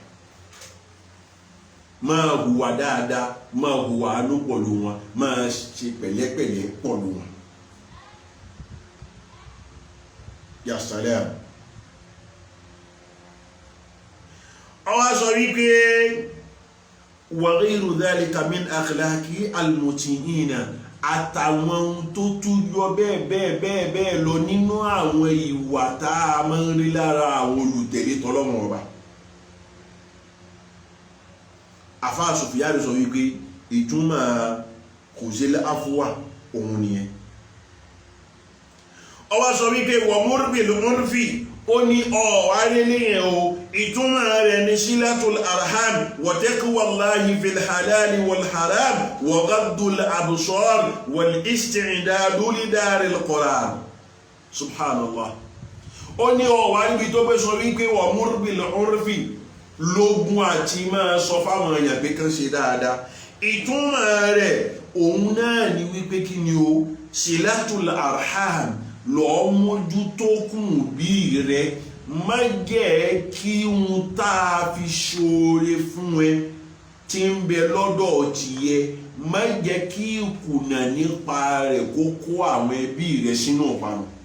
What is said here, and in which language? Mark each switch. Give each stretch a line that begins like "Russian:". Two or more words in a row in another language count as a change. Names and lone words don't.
Yoruba: Máa hùwà dáadáa, máa hùwà àánú pẹ̀lú wọn, máa ṣe pẹ̀lẹ́pẹ̀lẹ́ pẹ̀lú wọn.
Arabic: يا سلام.
Yoruba: Ọwá sọ wípé
Arabic: وغير ذلك من أخلاق المطيعين,
Yoruba: àtàwọn ohun tó tún yọ bẹ́ẹ̀ lọ nínú àwọn ìwà tá a máa ń rí lára àwọn olùtẹ̀lé tọ́lọ́run ọba. Àfáà Sùfìyánù sọ wípé ìtumọ̀ kò ṣe láfúwà òun nìyẹn. Ó wá sọ wípé
Arabic: وأمر بالمعروف,
Yoruba: ó ní arẹ́lẹ́yìn o, ìtumọ̀ rẹ̀ ní
Arabic: صلة الأرحام وتقوى الله في الحلال والحرام وغض الأبصار والاستعداد لدار القرار. سبحان الله.
Yoruba: Ó ní ọ̀wá níbi tó pé sọ wípé
Arabic: وأمر بالمعروف
Yoruba: lógún àti máa sọ fáwọn èèyàn pé kán ṣe dáadáa. Ìtumọ̀ rẹ̀ òun náà ni wípé kí ni o,
Arabic: صلة الأرحام,
Yoruba: lọ mójútó kùn bí rẹ, má jẹ́ kí ohun tá a fi ṣoore fún ẹ tí ń bẹ lọ́dọ̀ tìyẹ, má jẹ́ kí ìkùnà nípa rẹ̀ kó kó àwọn ẹbí rẹ sínú ìparun.